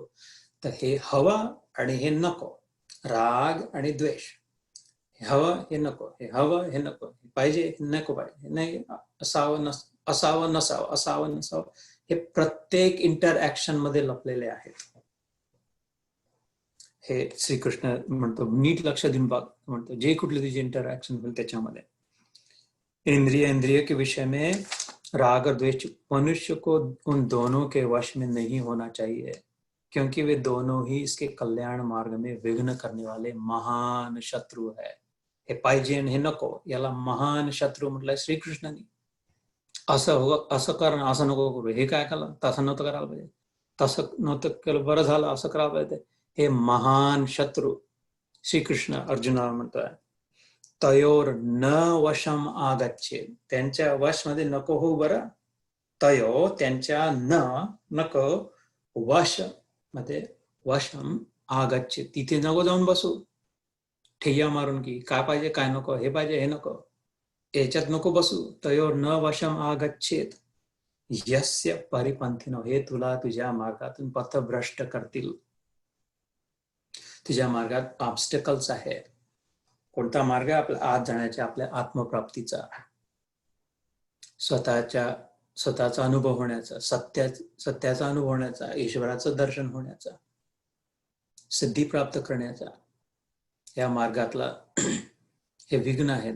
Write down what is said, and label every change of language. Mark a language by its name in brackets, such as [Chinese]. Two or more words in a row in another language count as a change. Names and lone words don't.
[Marathi] तर हे हवा आणि हे नको, राग आणि द्वेष, हे हवं, हे नको, हे हवं, हे नको, हे पाहिजे, हे नको पाहिजे, नाही असावं, असावं, नसावं, असावं, नसावं, हे प्रत्येक इंटरॅक्शन मध्ये लपलेले आहेत. हे श्रीकृष्ण म्हणतो, नीट लक्ष देऊन बघ म्हणतो, जे कुठले तुझे इंटरॅक्शन होईल त्याच्यामध्ये. [Hindi] इंद्रिय के विषय में राग और द्वेष, मनुष्य को उन दोनों के वश में नहीं होना चाहिए, क्योंकि वे दोनों ही इसके कल्याण मार्ग में विघ्न करने वाले महान शत्रु है. [Marathi] हे पाहिजे आणि हे नको, याला महान शत्रू म्हटलंय श्रीकृष्णाने. असं करणं, असं नको करू, हे काय केलं, तसं नव्हतं करायला पाहिजे, तसं नव्हतं केलं, बरं झालं, असं करायला पाहिजे. हे महान शत्रू श्रीकृष्ण अर्जुनाला म्हणतोय. [Sanskrit] तयोर न वशम आगच्छे, [Marathi] त्यांच्या वश मध्ये नको हो, बरं. तयो, त्यांच्या, नको, वश मध्ये, [Sanskrit] वशम आगच्छे, [Marathi] तिथे नको जाऊन बसू ठेया मारून की काय पाहिजे, काय नको, हे पाहिजे, हे नको, याच्यात नको बसू. [Sanskrit] तयोर न वशम आगच्छेत यस्य परिपंथीनो, [Marathi] हे तुला तुझ्या मार्गातून पथभ्रष्ट करतील. तुझ्या मार्गात ऑब्स्टकल्स आहे. कोणता मार्ग आहे आपल्या आत जाण्याचा, आपल्या आत्मप्राप्तीचा, स्वतःचा अनुभव होण्याचा, सत्याचा अनुभव होण्याचा, ईश्वराचं दर्शन होण्याचा, सिद्धी प्राप्त करण्याचा, या मार्गातला हे विघ्न आहेत.